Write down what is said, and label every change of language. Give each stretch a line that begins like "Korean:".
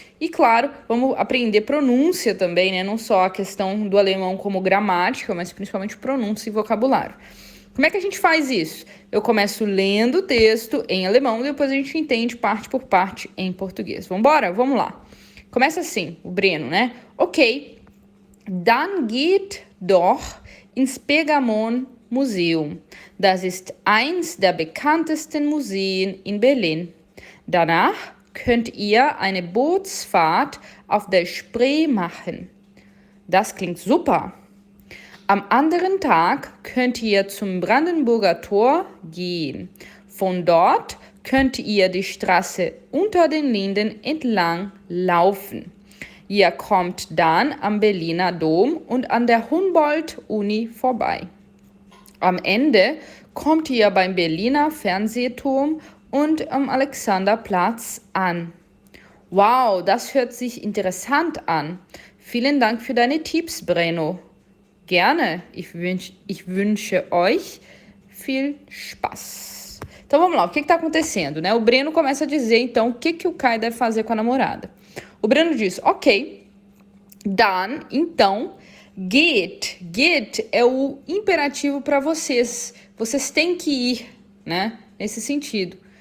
Portuguese: E claro, vamos aprender pronúncia também, né, não só a questão do alemão como gramática, mas principalmente pronúncia e vocabulário. Como é que a gente faz isso? Eu começo lendo o texto em alemão, depois a gente entende parte por parte em português. Vambora? Vamos lá. Começa assim, o Breno, né?
German: Okay, dann geht doch ins Pergamon-Museum. Das ist eins der bekanntesten Museen in Berlin. Danach könnt ihr eine Bootsfahrt auf der Spree machen. Das klingt super. Am anderen Tag könnt ihr zum Brandenburger Tor gehen. Von dort könnt ihr die Straße unter den Linden entlang laufen. Ihr kommt dann am Berliner Dom und an der Humboldt-Uni vorbei. Am Ende kommt ihr beim Berliner Fernsehturm und am Alexanderplatz an. Wow, das hört sich interessant an. Vielen Dank für deine Tipps, Breno. Gerne. Ich wünsche euch viel Spaß.
Portuguese: Então vamos lá, o que está acontecendo, né? O Breno começa a dizer, então, o que o Kai deve fazer com a namorada. O Breno diz, ok, dann, então, geht. Geht é o imperativo para vocês. Vocês têm que ir, né? Nesse sentido.